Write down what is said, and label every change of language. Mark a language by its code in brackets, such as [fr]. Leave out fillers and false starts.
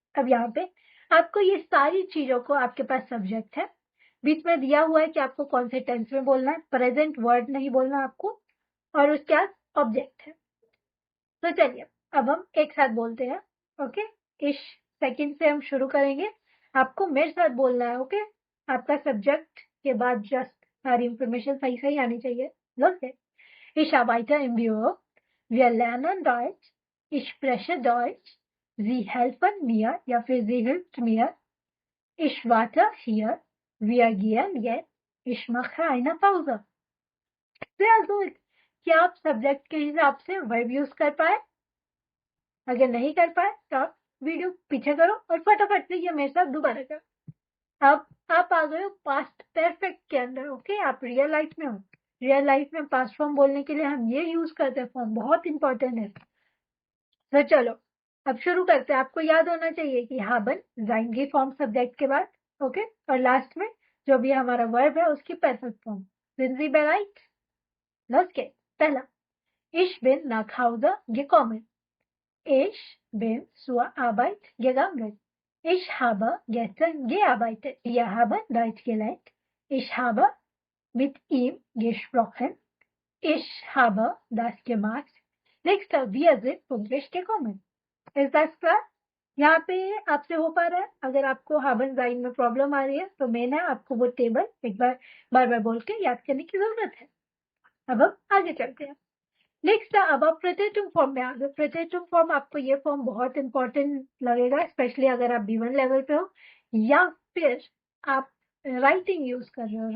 [hi] अब यहाँ पे आपको ये सारी चीजों को, आपके पास सब्जेक्ट है, बीच में दिया हुआ है कि आपको कौन से टेंस में बोलना है, प्रेजेंट वर्ड नहीं बोलना आपको, और उसके बाद ऑब्जेक्ट है। तो चलिए अब हम एक साथ बोलते हैं। ओके, इस सेकंड से हम शुरू करेंगे, आपको मेरे साथ बोलना है। ओके, आपका सब्जेक्ट के बाद जस्ट सारी इंफॉर्मेशन सही सही आनी चाहिए। [de] ओके, ich arbeite im Büro, wir lernen Deutsch, ich spreche Deutsch, Sie helfen mir, [hi] या फिर [de] sie hilft mir, ich warte hier, wir gehen jetzt, ich mache eine Pause। Sehr gut, [hi] क्या आप subject के हिसाब से वर्ब यूज कर पाए? अगर नहीं कर पाए तो आप वीडियो पीछे करो और फटाफट से ये मेरे साथ दोबारा करो। अब आप आ गए हो पास्ट परफेक्ट के अंदर। ओके, आप रियल लाइफ में हो। रियल लाइफ में पास्ट फॉर्म बोलने के लिए हम ये यूज करते हैं, फॉर्म बहुत इंपॉर्टेंट है। तो चलो अब शुरू करते हैं। आपको याद होना चाहिए कि haben sein की फॉर्म सब्जेक्ट के बाद, ओके, और लास्ट में जो भी हमारा वर्ब है उसकी perfect form. [de] Sind Sie bereit? Los geht's। पहला, ich bin nach Hause gekommen। Ich bin zur Arbeit gegangen। Ich habe gestern gearbeitet। Wir haben Deutsch gelernt। Ich habe mit ihm gesprochen। Ich habe das gemacht। Next, wir sind pünktlich gekommen। Ist das klar? [hi] यहाँ पे आपसे हो पा रहा है? अगर आपको haben sein में प्रॉब्लम आ रही है तो मैंने आपको वो टेबल एक बार बार बोल के याद करने की जरूरत है। अब हम आगे चलते हैं। नेक्स्ट, अब आप प्रेटेटिव फॉर्म में आ गए। प्रेटेटिव फॉर्म, आपको ये फॉर्म बहुत इंपॉर्टेंट लगेगा, स्पेशली अगर आप B1 लेवल पे हो या फिर आप राइटिंग यूज कर रहे हो।